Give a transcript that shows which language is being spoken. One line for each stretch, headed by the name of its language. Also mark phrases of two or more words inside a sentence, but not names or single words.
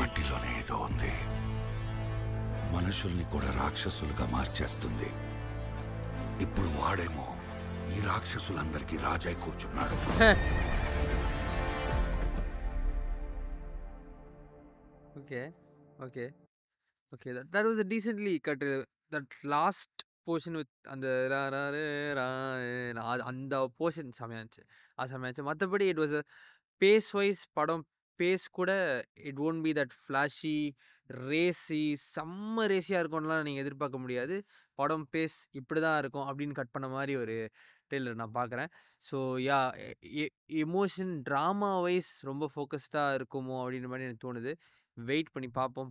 Telugu: మట్టిలోనే ఏదో ఉంది. మనుషుల్ని కూడా రాక్షసులుగా మార్చేస్తుంది. ఇప్పుడు వాడేమో ఈ రాక్షసులందరికీ రాజై కూర్చున్నాడు.
English: Okay. Okay. Okay. That was a decently cut that last portion with
Tamil: அந்த ரா ரா ரே ரா அந்த போர்ஷன் செமையா இருந்துச்சு. அது செமையா இருந்துச்சு. மத்தபடி
English: it was pace wise
Tamil: படம் பேஸ் கூட
English: it won't be that flashy, racy
Tamil: செம்ம ரேசியா இருக்கும்லாம் நீங்க எதிர்பார்க்க முடியாது. படம் பேஸ் இப்படிதான் இருக்கும் அப்படின்னு கட் பண்ண மாரி ஒரு ட்ரெய்லர் நான் பார்க்குறேன்.
English: so yeah emotion drama wise
Tamil: ரொம்ப ஃபோக்கஸ்டா இருக்குமோ அப்படின்ற மாரி எனக்கு தோணுது. வெயிட் பண்ணி பார்ப்போம்.